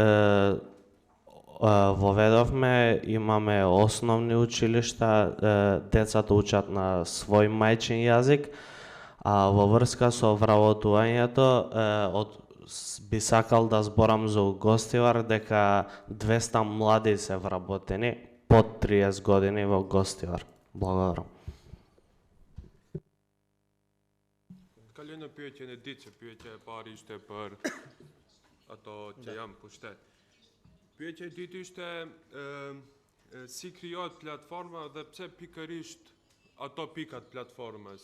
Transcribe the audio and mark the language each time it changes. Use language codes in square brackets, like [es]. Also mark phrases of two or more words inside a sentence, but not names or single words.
[mk] воведовме, имаме основни училишта, децата учат на свој мајчин јазик, а во врска со вработувањето би сакал да зборам за Гостивар дека 200 млади се вработени под 30 години во Гостивар. Благодарам. [sq] Kalojnë në pyetjen e ditë, që pyetja e parë ishte për ato që jam pushtet. Pyetja e dytë ishte si krijohet platforma dhe pse pikërisht ato pikat platformës.